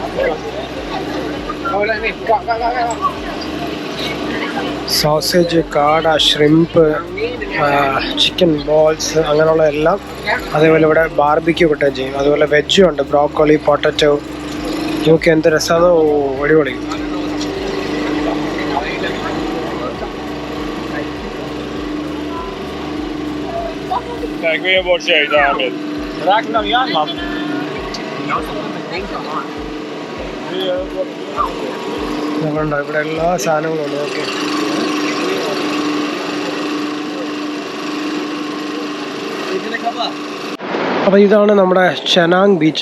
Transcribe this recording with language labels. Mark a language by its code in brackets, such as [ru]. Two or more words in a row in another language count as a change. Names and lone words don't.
[ml] ഓക്കെ, സോസേജ്, കാട, ഷ്രിംപ്, [en] chicken balls [ml] അങ്ങനെയുള്ള എല്ലാം. അതേപോലെ ഇവിടെ ബാർബിക്യൂ കിട്ടുകയും ചെയ്യും. അതുപോലെ വെജും ഉണ്ട്, [en] broccoli, potato. [ml] നോക്കി എന്ത് രസമാണോ, അടിപൊളി. [nl] Kijk weer een bordje eten, Ahmed. Raak hem nou niet aan, man. [ml] ഇവിടെ എല്ലാ സാധനങ്ങളും ഉണ്ട്. ഓക്കെ, അപ്പോൾ ഇതാണ് നമ്മുടെ ചെനാങ് ബീച്ച്.